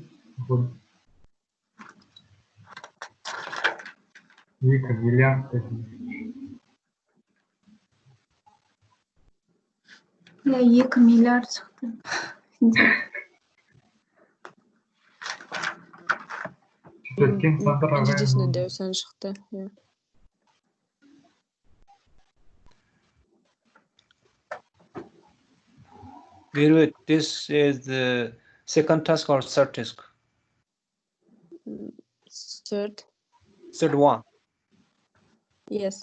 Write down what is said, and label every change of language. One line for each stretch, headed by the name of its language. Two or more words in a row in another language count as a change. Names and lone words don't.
Kazakh: 2 миллиард. Я 2 миллиард шықты. Единственное, да, сан шықты.
English: Gerrit, this is the second task or third task? Third one. Yes.